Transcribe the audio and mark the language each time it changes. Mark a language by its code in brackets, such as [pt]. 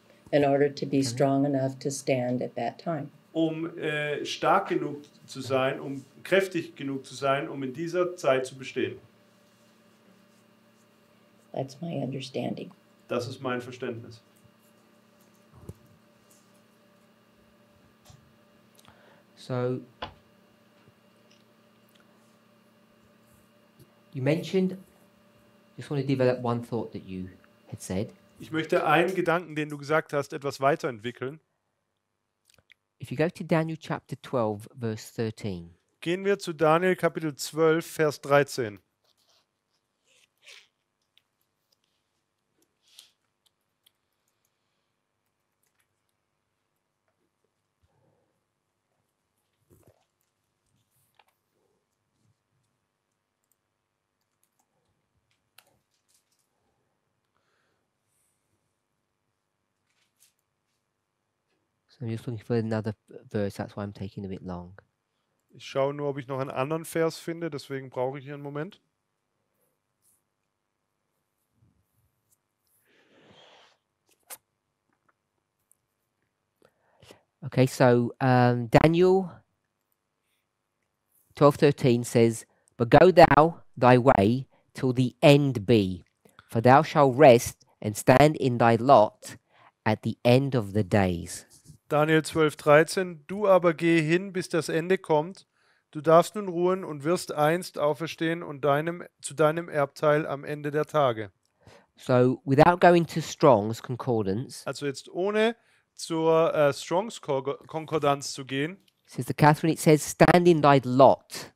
[en] In order to be strong enough to stand at that time. [de] um stark genug zu sein, um kräftig genug zu sein, um in dieser Zeit zu bestehen. [en] That's my understanding. [de] Das ist mein Verständnis. [en] So you mentioned, just want to develop one thought that you had said. [de] Ich möchte einen Gedanken, den du gesagt hast, etwas weiterentwickeln. [en] If you go to Daniel chapter 12, verse 13, [de] Gehen wir zu Daniel Kapitel 12, Vers 13. [en] so I'm just looking for another verse, that's why I'm taking a bit long. [de] Ich schaue nur, ob ich noch einen anderen Vers finde, deswegen brauche ich hier einen Moment. [en] Okay, so Daniel 12:13 says, "But go thou thy way till the end be, for thou shalt rest and stand in thy lot at the end of the days." Daniel 12, 13. [de] Du aber geh hin, bis das Ende kommt. Du darfst nun ruhen und wirst einst auferstehen und zu deinem Erbteil am Ende der Tage. [en] So without going to Strong's Concordance, [de] Also jetzt ohne zur Strongs Konkordanz zu gehen, [en] Sister Catherine, it says, "Stand in thy lot."